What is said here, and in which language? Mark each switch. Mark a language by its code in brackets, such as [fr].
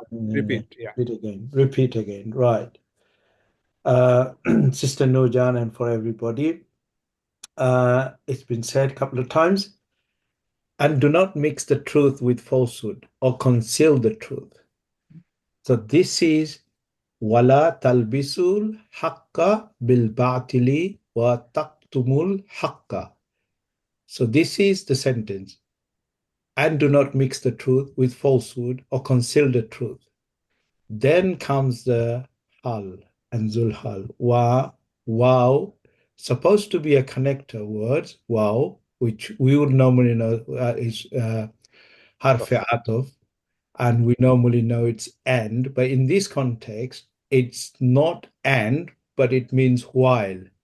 [en] that? Yeah. Repeat again. Right. Sister Noorjan and for everybody. It's been said a couple of times. And do not mix the truth with falsehood or conceal the truth. So this is [ar] وَلَا تَلْبِسُوا الْحَقَّ بِالْبَاطِلِ وَتَكْتُمُوا الْحَقَّ. [en] So this is the sentence. And do not mix the truth with falsehood or conceal the truth. Then comes the hal and zulhal. Wow, supposed to be a connector word, wow, which we would normally know is harf atof, and we normally know it's and, but in this context, it's not and, but it means while.